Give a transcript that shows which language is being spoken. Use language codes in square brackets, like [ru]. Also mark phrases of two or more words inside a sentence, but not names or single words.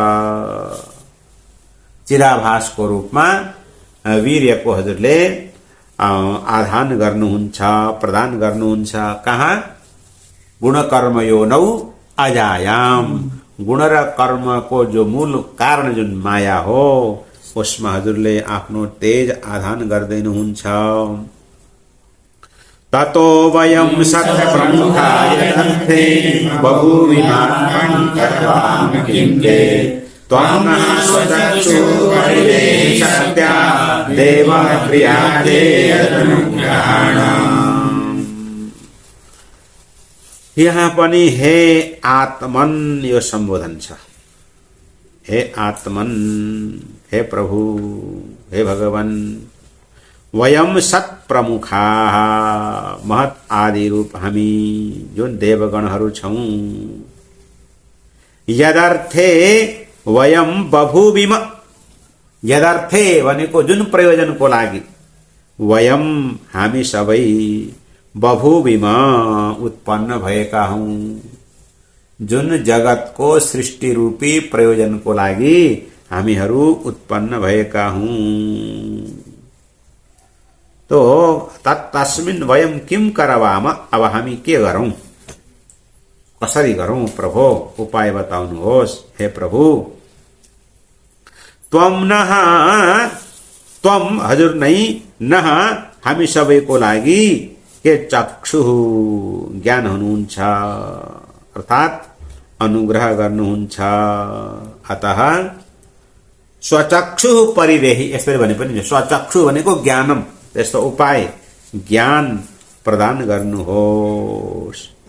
[ne] चिदाभासको रूपमा वीर्यको हजुरले आधान गर्नुहुन्छ, प्रदान गर्नुहुन्छ। कहाँ? [sa] गुणकर्म योनौ अजायाम, [ne] गुण र कर्मको जो मूल कारण जुन माया हो, उसमा हजुरले आफ्नो तेज आधान गर्दैनुहुन्छ। [sa] ततो वयं सत्प्रमुखाय तन्थे बहुविमानं किन्ते त्वं नः स्वचक्षुः शक्त्या देवः क्रियाते अनुग्रहाणाम्। [ne] यहाँ पनि हे आत्मन यो सम्बोधन छ। हे आत्मन, हे प्रभु, हे भगवान, [sa] वयम सत्प्रमुखा, [ne] महत आदि रूप हामी जुन देवगणहरू छौं, [sa] यदर्थे वयम बभूविम, [ne] यदर्थे भनेको जुन प्रयोजनको लागि, वयम हामी सबै बभूविम उत्पन्न भएका हौं, जुन जगतको सृष्टि रूपी प्रयोजनको लागि हामीहरू उत्पन्न भएका हौं। [sa] तो तस्मिन् वयम किम करवाम, [ne] अब हामी के गरौं, कसरी गरौं प्रभु, उपाय बताउनुहोस् हे प्रभु। [sa] त्वम नः, [ne] त्वम हजुर नै, नः हामी सबैको लागि के चक्षु ज्ञान हुनुहुन्छ, अर्थात अनुग्रह गर्नुहुन्छ। [sa] अतः स्वचक्षु परिदेहि, [ne] यसरी भने पनि स्वचक्षु भनेको ज्ञानम, त्यस्तो उपाय ज्ञान प्रदान गर्नुहोस्।